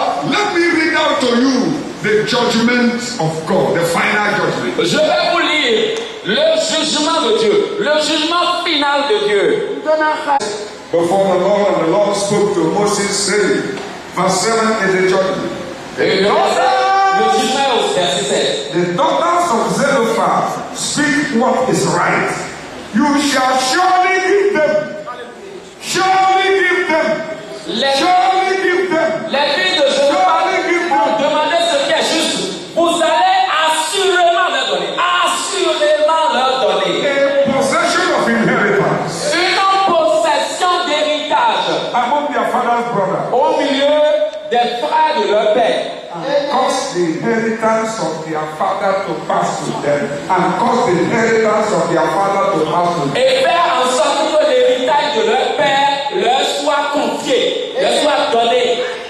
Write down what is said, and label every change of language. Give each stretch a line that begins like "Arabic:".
English: let me read out to you the judgment of God, the final judgment.
French: je vais vous lire le jugement de Dieu, le jugement final de Dieu.
English: Before the Lord, and the Lord spoke to Moses, saying, verse 7 is the judgment.
French: Et le jugement est au verset 7.
English: The daughters of Zelophehad speak what is right. You shall surely give them. Surely give them. Surely give them.
French: Les filles de Jérusalem vont demander ce qui est juste. Vous allez assurément leur donner. Assurément leur donner.
English: A possession of inheritance
French: Une possession d'héritage
English: among their father's brothers.
French: au milieu des frères de leur père.
English: And cause the inheritance of their father to pass to them. And cause the inheritance of their father to pass to them.
French: Et faire en sorte que l'héritage de leur père leur soit confié, leur soit donné.